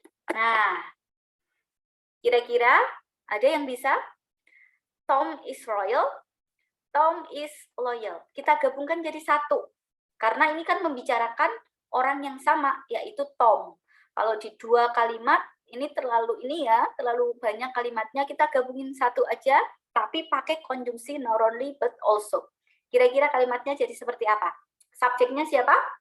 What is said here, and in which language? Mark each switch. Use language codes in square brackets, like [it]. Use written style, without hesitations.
[id] Nah, kira-kira ada yang bisa? [en] Tom is royal, Tom is loyal. [id] Kita gabungkan jadi satu. Karena ini kan membicarakan orang yang sama, yaitu Tom. Kalau di dua kalimat, ini terlalu banyak kalimatnya, kita gabungin satu aja, tapi pakai konjungsi not only but also. Kira-kira kalimatnya jadi seperti apa? Subjeknya siapa?